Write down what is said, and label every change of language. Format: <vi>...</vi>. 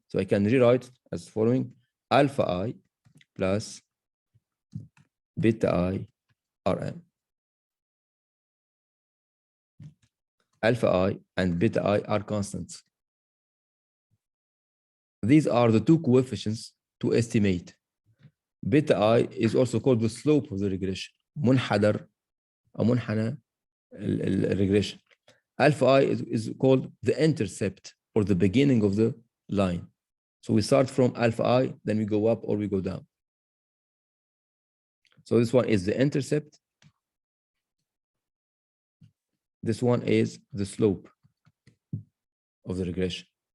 <en>So I can rewrite it as following: alpha I plus beta I RM. Alpha I and beta I are constants. These are the two coefficients to estimate. Beta I is also called the slope of the regression.</en> <ar>منحدر أو منحنى regression.</ar> <en>Alpha I is called the intercept, or the beginning of the line. So we start from alpha I, then we go up or we go down. So this one is the intercept. This one is the slope. of the regression.</en>